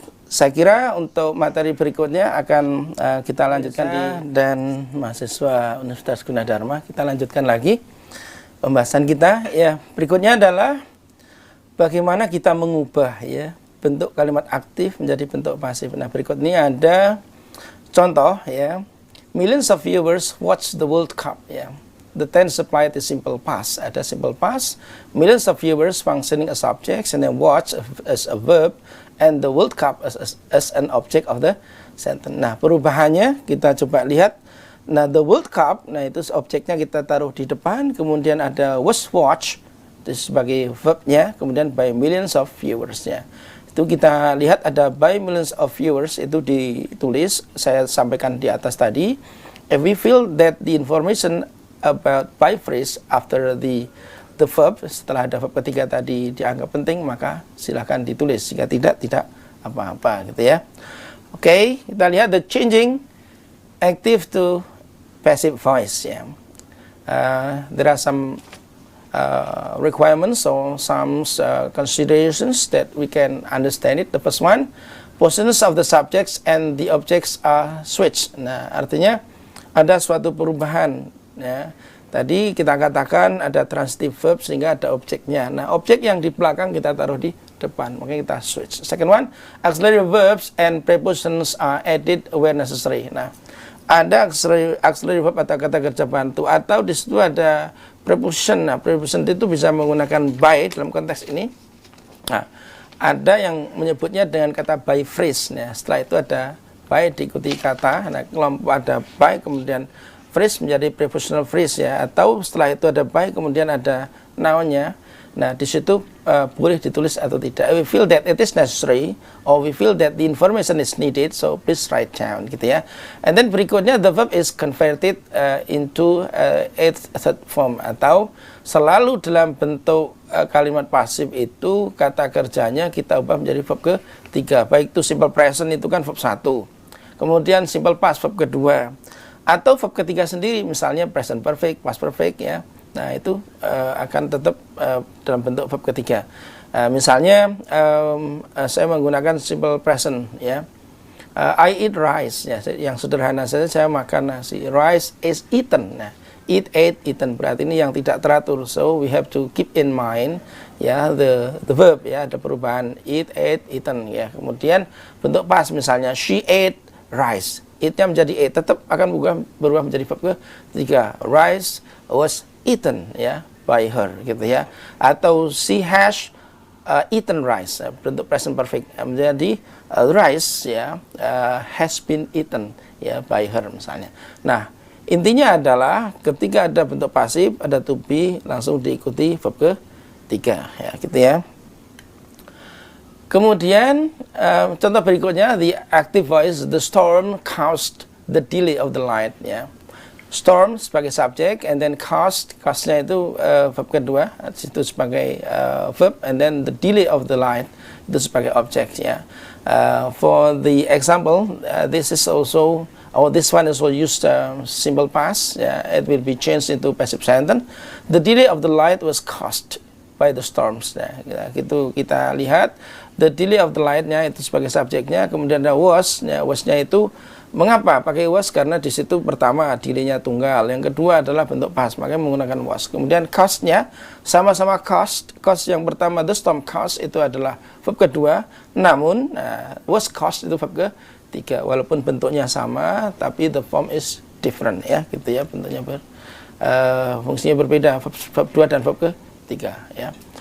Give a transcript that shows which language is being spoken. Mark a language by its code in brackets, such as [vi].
[id] Saya kira untuk materi berikutnya akan kita lanjutkan dan mahasiswa Universitas Gunadarma, kita lanjutkan lagi pembahasan kita. Ya, berikutnya adalah bagaimana kita mengubah ya bentuk kalimat aktif menjadi bentuk pasif. Nah, berikut ini ada contoh ya. [en] Millions of viewers watch the World Cup, ya. The tense applied is simple past. [id] Ada simple past. [en] Millions of viewers functioning as objects, and then watch as a verb, and the World Cup as an object of the sentence. [id] Nah, perubahannya kita coba lihat. Nah, the World Cup, nah itu objeknya kita taruh di depan, kemudian ada was watch itu sebagai verbnya, kemudian by millions of viewersnya. Itu kita lihat ada by millions of viewers itu ditulis, saya sampaikan di atas tadi. [en] If we feel that the information about by phrase after the verb, [id] setelah ada verb ketiga tadi dianggap penting, maka silakan ditulis. Jika tidak apa-apa gitu ya. Oke, kita lihat [en] the changing active to passive voice [id] ya. [en] There are some requirements or some considerations that we can understand it. The first one, positions of the subjects and the objects are switched. [id] Nah, artinya ada suatu perubahan. Ya. Tadi kita katakan ada transitive verb sehingga ada objeknya. Nah, objek yang di belakang kita taruh di depan, makanya kita switch. [en] Second one, auxiliary verbs and prepositions are added where necessary. [id] Nah, ada auxiliary verb atau kata kerja bantu, atau di situ ada preposition. Nah, preposition itu bisa menggunakan by dalam konteks ini. Nah, ada yang menyebutnya dengan kata by phrase. Nah, setelah itu ada by diikuti kata. Nah, kelompok ada by kemudian phrase menjadi prepositional phrase ya. Atau setelah itu ada by kemudian ada noun-nya. Nah, di situ boleh ditulis atau tidak. [en] We feel that it is necessary, or we feel that the information is needed, so please write down, gitu ya. [id] And then berikutnya, [en] the verb is converted into its third form, [id] atau selalu dalam bentuk kalimat pasif itu kata kerjanya kita ubah menjadi verb ketiga. Baik itu simple present itu kan verb 1. Kemudian simple past verb kedua. Atau verb ketiga sendiri, misalnya present perfect, past perfect ya. Nah, itu akan tetap dalam bentuk verb ketiga. Misalnya saya menggunakan simple present ya. [en] I eat rice [id] ya, yang sederhana saja, saya makan nasi. [en] Rice is eaten. [id] Nah, eat, ate, eaten, berarti ini yang tidak teratur. [en] So we have to keep in mind ya the verb ya, ada perubahan eat, ate, eaten ya. [id] Kemudian bentuk past misalnya [en] she ate rice. [id] Eat-nya menjadi ate, tetap akan berubah menjadi verb ketiga. [en] Rice was eaten ya by her gitu ya. [id] Atau [en] she has eaten rice, [id] bentuk present perfect menjadi [en] rice ya has been eaten ya by her [id] misalnya. Nah, intinya adalah ketika ada bentuk pasif, ada to be, langsung diikuti verb ketiga ya gitu ya. Kemudian contoh berikutnya, [en] the active voice, the storm caused the delay of the light ya. [id] Storm sebagai subjek, and then cause-nya itu verb kedua, itu sebagai verb, and then the delay of the light itu sebagai objek ya. [en] For the example, this is also, or this one is also used simple past ya. It will be changed into passive sentence. The delay of the light was caused by the storms. [id] Nah, gitu kita lihat the delay of the light-nya itu sebagai subjeknya, kemudian ada was, ya, was-nya itu mengapa pakai was, karena di situ pertama delay-nya tunggal, yang kedua adalah bentuk past, makanya menggunakan was. Kemudian cause-nya sama-sama cause yang pertama the storm cause itu adalah verb kedua, namun was cause itu verb ketiga, walaupun bentuknya sama tapi [en] the form is different [id] ya, gitu ya, bentuknya fungsinya berbeda, verb 2 dan verb ketiga ya.